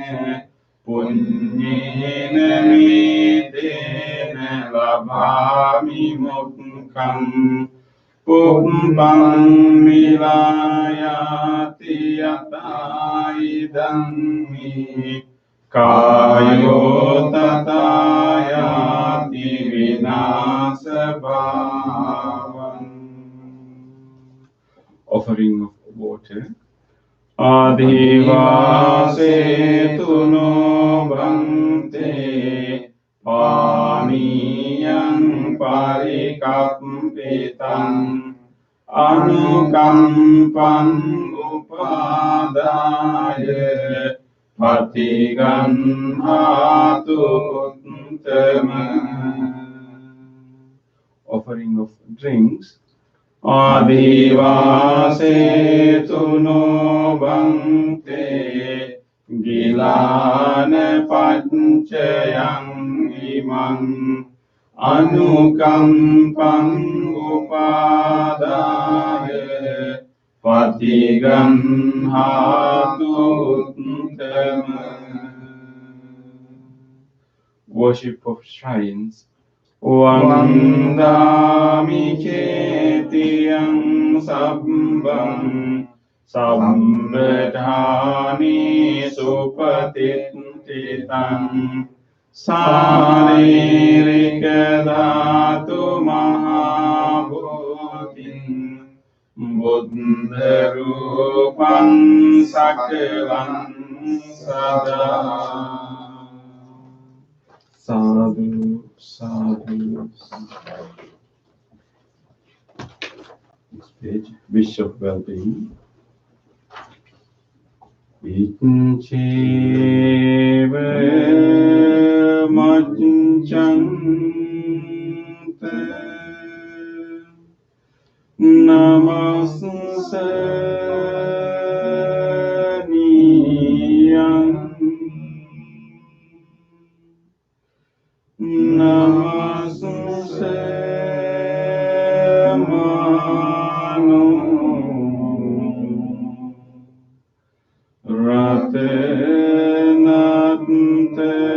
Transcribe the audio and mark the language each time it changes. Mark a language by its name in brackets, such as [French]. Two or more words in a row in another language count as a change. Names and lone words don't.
[Pali] පුඤ්ඤේන නේතේන ලභාමි මොක්ඛං පුම්පං මිලායාති යතයිදං මේ කායෝ තථායාති විනාශ භාවං. [English] Offering of water. [Pali] ආදිවාසේතුනෝ භන්තේ පානීයං පරිකප්පිතං අනුකම්පං උපාදාය පටිගන්හාතු උත්තම. [English] Offering of drinks. [Pali] ආදිවාසේතුනෝ භන්තේ ගිලාන පච්චයං ඉමං අනුකම්පං උපාදාය පටිගන්හාතු උත්තම. [English] Worship of shrines. [Pali] වන්දාමි චේතියං සබ්බං සම්බධානි සුපතිත්ථිතං සාරීරික ධාතු මහා භූතින් බුද්ධ රූපං සකලං සදා. Sadhu, sadhu, sadhu. [English] Next page. Wish of well-being. Vicheva macchanta namasaniyam namasamano ratenante